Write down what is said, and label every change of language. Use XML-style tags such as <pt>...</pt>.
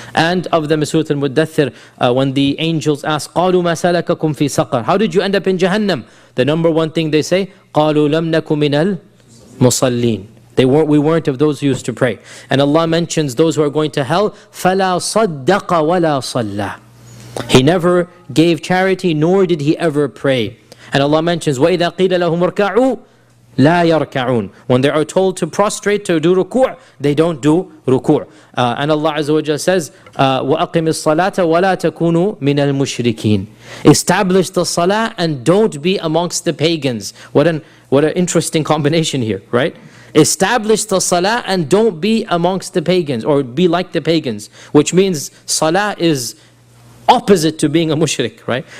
<en>And of the Surah Al-Muddathir, when the angels ask,</en> <ar>قَالُوا مَا سَلَكَكُمْ فِي سَقَرٍ,</ar> <en>how did you end up in Jahannam? The number one thing they say,</en> <ar>قَالُوا لَمْ نَكُ مِنَ الْمُصَلِّينَ.</ar> <en>We weren't of those who used to pray. And Allah mentions those who are going to hell,</en> <ar>فَلَا صَدَّقَ وَلَا صَلَّى.</ar> <en>He never gave charity, nor did he ever pray. And Allah mentions,</en> <ar>وَإِذَا قِيلَ لَهُمُ ارْكَعُوا لَا يَرْكَعُونَ.</ar> <en>When they are told to prostrate, to do ruku', they don't do ruku'. And Allah Azza wa Jalla says,</en> <ar>وَأَقِمِ الصَّلَاةَ وَلَا تَكُونُوا مِنَ الْمُشْرِكِينَ.</ar> <en>Establish the salah and don't be amongst the pagans. What an interesting combination here, right? Establish the salah and don't be amongst the pagans, or be like the pagans, which means salah is opposite to being a mushrik, right?</en>